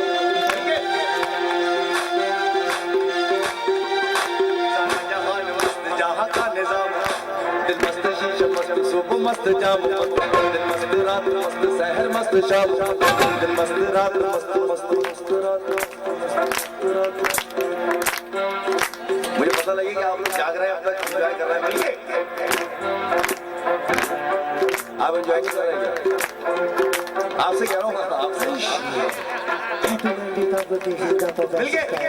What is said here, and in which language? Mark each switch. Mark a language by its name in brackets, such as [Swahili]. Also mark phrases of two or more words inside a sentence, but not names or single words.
[Hindi] सारा जहान मस्त, जहां का निजाम, दिल मस्त शीशा मस्त, सुबह मस्त जाम, दिन मस्त रात मस्त, सहर मस्त शाम, दिन मस्त रात मस्त, मस्त मस्त रात, मस्त रात। मुझे पता लगे कि आप लोग जाग रहे हैं, अब तक एंजॉय कर रहे हैं, मिलिए आप एंजॉय कर रहे हैं। आपसे कह रहा हूँ, आपसे मिल गए।